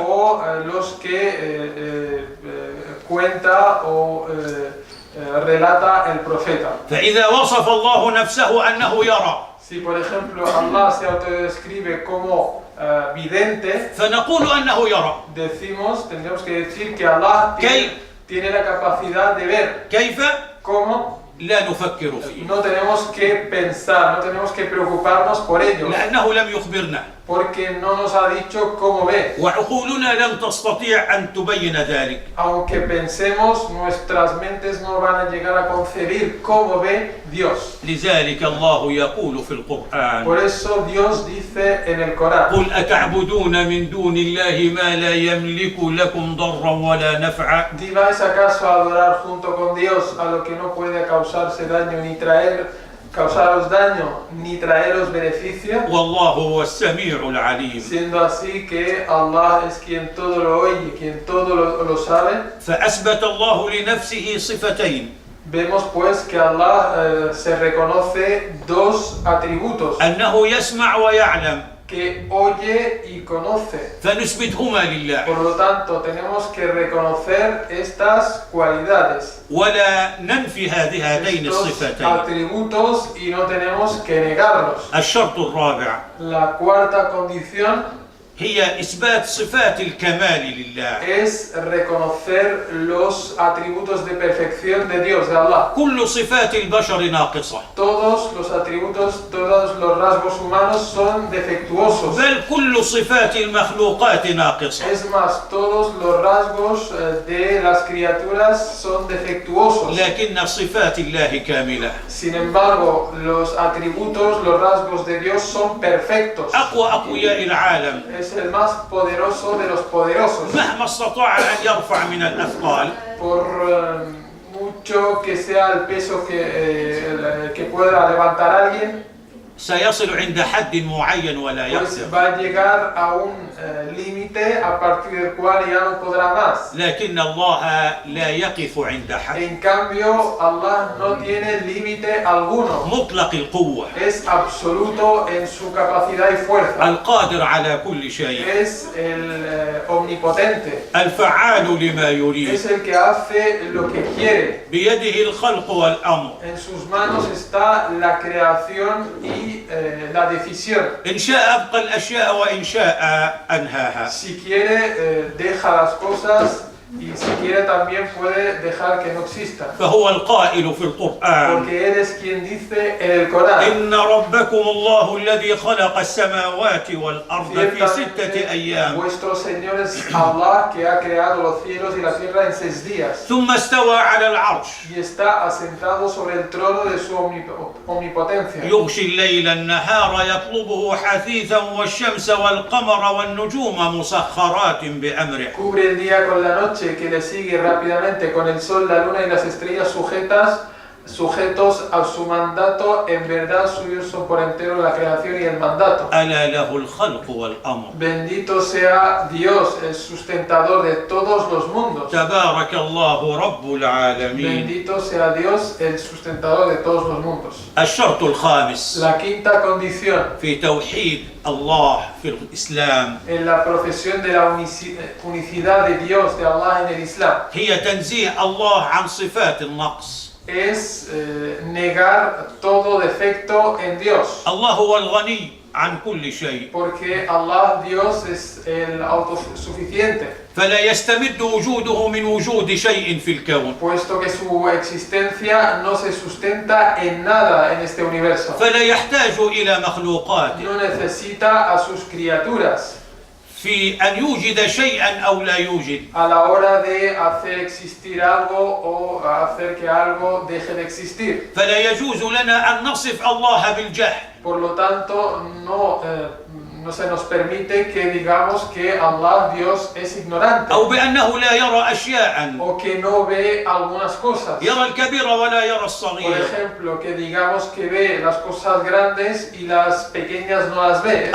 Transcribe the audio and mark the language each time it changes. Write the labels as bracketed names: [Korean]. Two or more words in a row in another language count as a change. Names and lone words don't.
[Spanish] o los que cuenta o relata el profeta. [Arabic] فإذا وصف الله نفسه أنه يرى، [Spanish] Si por ejemplo Allah se autodescribe como vidente, [Arabic] فنقول أنه يرى. [Spanish] tendríamos que decir que Allah tiene la capacidad de ver. [Arabic] كيف؟ [Spanish] ¿Cómo? [Arabic] لا نفكر فيه [Spanish] No tenemos que pensar, no tenemos que preocuparnos por ello, [Arabic] لأنه لم يخبرنا [Spanish] porque no nos ha dicho cómo ve. [Arabic] وعقولنا لن تستطيع أن تبين ذلك. [Spanish] Aunque pensemos, nuestras mentes no van a llegar a concebir cómo ve Dios. [Arabic] لذلك الله يقول في القرآن [Spanish] Por eso Dios dice en el Corán: [Arabic] قل أتعبدون من دون الله ما لا يملك لكم ضرا ولا نفعا [Spanish] ¿Di vais acaso a adorar junto con Dios a lo que no puede causarse daño ni causaros daño ni traeros beneficio? [Arabic] والله هو السميع العليم. [Spanish] Siendo así que Allah es quien todo lo oye, quien todo lo sabe. [Arabic] فأثبت الله لنفسه صفتين: [Spanish] Vemos pues que Allah se reconoce dos atributos, [Arabic] أنه يسمع ويعلم، [Spanish] que oye y conoce. [Arabic] فنثبتهما لله [Spanish] Por lo tanto, tenemos que reconocer estas cualidades, [Arabic] ولا ننفي هاتين [Spanish] estos [Arabic] الصفتين. [Spanish] atributos, y no tenemos que negarlos. [Arabic] الشرط الرابع [Spanish] La cuarta condición [Arabic] هي إثبات صفات الكمال لله. [Spanish] es reconocer los atributos de perfección de Dios, de Allah. [Arabic] كل صفات البشر ناقصة، [Spanish] Todos los atributos, todos los rasgos humanos son defectuosos. [Arabic] بل كل صفات المخلوقات ناقصة. [Spanish] Es más, todos los rasgos de las criaturas son defectuosos. [Arabic] لكن صفات الله كاملة. [Spanish] Sin embargo, los atributos, los rasgos de Dios son perfectos. [Arabic] أقوى أقوياء العالم [Spanish] Es el más poderoso de los poderosos. [Arabic] مهما استطاع أن يرفع من الأثقال [Spanish] Por mucho que sea el peso que pueda levantar alguien, [Arabic] سيصل عند حد معين ولا [Spanish] pues [Arabic] يقدر. [Spanish] va a llegar a un límite a partir del cual ya no podrá más. [Arabic] لكن الله لا يقف عند حد. [Spanish] En cambio, Allah no tiene límite alguno. [Arabic] مطلق القوة، [Spanish] Es absoluto en su capacidad y fuerza. [Arabic] القادر على كل شيء، [Spanish] Es el omnipotente. [Arabic] الفعال لما يريد، [Spanish] Es el que hace lo que quiere. [Arabic] بيده الخلق والأمر. [Spanish] En sus manos está la creación y la decisión. [Arabic] إن شاء أبقى الأشياء وإن شاء أنهاها. [Spanish] Si quiere, deja las cosas, y si quiere también puede dejar que no existan. [Arabic] فهو القائل في القرآن: [Spanish] Porque Él es quien dice en el Corán: [Arabic] إن ربكم الله الذي خلق السماوات والأرض في 6 [Spanish] ciertamente [Arabic] أيام [Spanish] vuestro Señor es Allah, que ha creado los cielos y la tierra en 6 días. [Arabic] ثم استوى على العرش [Spanish] Y está asentado sobre el trono de su omnipotencia. [Arabic] يغشي الليل النهار يطلبه حثيثا والشمس والقمر والنجوم مسخرات بأمره. [Spanish] Cubre el día con la noche, que le sigue rápidamente, con el sol, la luna y las estrellas sujetos a su mandato. En verdad suyos son por entero la creación y el mandato. [Arabic] ألا له الخلق والأمر. [Spanish] Bendito sea Dios, el sustentador de todos los mundos. [Arabic] تبارك الله رب العالمين. [Spanish] Bendito sea Dios, el sustentador de todos los mundos. [Arabic] الشرط الخامس [Spanish] La quinta condición [Arabic] في توحيد الله في الإسلام [Spanish] en la profesión de la unicidad de Dios, de Allah en el Islam, [Arabic] هي تنزيه الله عن صفات النقص. [Spanish] es negar todo defecto en Dios. [Arabic] الله هو الغني عن كل شيء، [Spanish] Porque Allah, Dios, es el autosuficiente, [Arabic] فلا يستمد وجوده من وجود شيء في الكون، [Spanish] puesto que su existencia no se sustenta en nada en este universo. [Arabic] فلا يحتاج إلى مخلوقات [Spanish] No necesita a sus criaturas [Arabic] في أن يوجد شيئا أو لا يوجد. [Spanish] a la hora de hacer existir algo o hacer que algo deje de existir. [Arabic] فلا يجوز لنا أن نصف الله بالجهل [Spanish] Por lo tanto, no se nos permite que digamos que Allah, Dios, es ignorante, [Arabic] أو بأنه لا يرى أشياء، [Spanish] o que no ve algunas cosas. [Arabic] يرى الكبير ولا يرى [Spanish] Por [Arabic] الصغير، [Spanish] ejemplo, que digamos que ve las cosas grandes y las pequeñas no las ve.